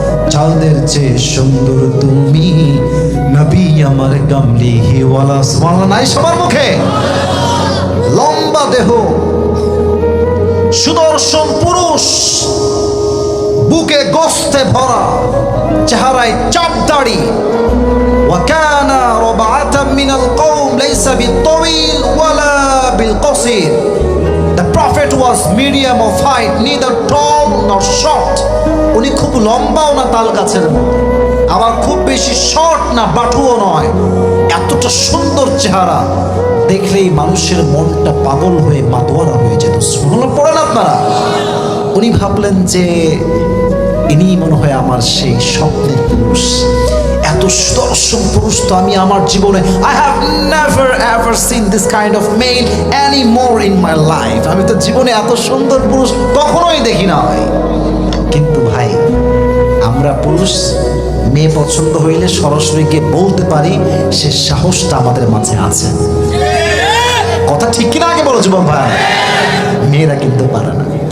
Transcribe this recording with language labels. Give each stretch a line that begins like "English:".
Bangla: যাদের চেয়ে সুন্দর তুমি নবী আমার কামলিহি ওয়ালা। সুবহানাল্লাহ নাই সবার মুখে? লম্বা দেহ, সুদর্শন পুরুষ, বুকে গোস্তে ভরা, চেহারায় চাপ দাড়ি।
Arabic: وكان ربعة من القوم ليس بالطويل ولا بالقصير.
English: The prophet was medium of height, neither tall nor short.
Bangla: উনি খুব লম্বাও না তাল গাছের মতো, আবার খুব বেশি শর্ট না বাটুও নয়। এতটা সুন্দর চেহারা দেখলেই মানুষের মনটা পাগল হয়ে মাতোয়ারা হয়ে যেত। সুবহানাল্লাহ পড়েন আপনারা? উনি ভাবলেন যে ইনি মনে হয় আমার সেই স্বপ্নের পুরুষ। এত সুদর্শন পুরুষ তো আমি আমার জীবনে
English: I have never ever seen this kind of male anymore in my life.
Bangla: আমি তো জীবনে এত সুন্দর পুরুষ কখনোই দেখি না ভাই। কিন্তু ভাই, আমরা পুরুষ মেয়ে পছন্দ হইলে সরাসরি গিয়ে বলতে পারি, সে সাহসটা আমাদের মাঝে আছে। কথা ঠিক কিনা আগে বলো যুবক ভাই? মেয়েরা কিন্তু পারে না।